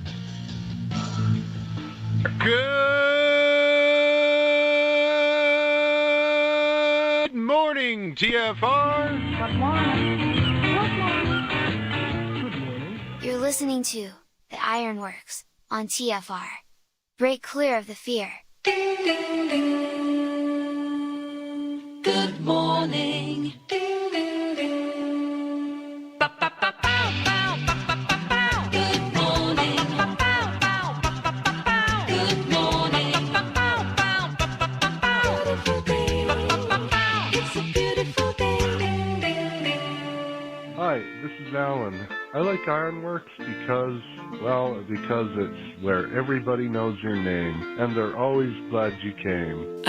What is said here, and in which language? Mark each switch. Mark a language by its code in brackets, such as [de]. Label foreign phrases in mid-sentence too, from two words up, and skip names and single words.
[en] Good morning, TFR. Good morning. Good morning. Good morning. You're listening to the Ironworks on TFR. Break clear of the fear. Ding, ding, ding. Good morning. Ding, ding, ding. Ba, ba, ba, bow, bow, ba, ba, ba, bow. Good morning. Ba, ba, bow, ba, ba, ba, bow. Good morning. Ba, ba, bow, ba, ba, ba, bow. Beautiful day. Ba, ba, ba, bow. It's a beautiful day. Ding, ding, ding. Hi, this is Alan. I like Ironworks because it's where everybody knows your name, and they're always glad you came.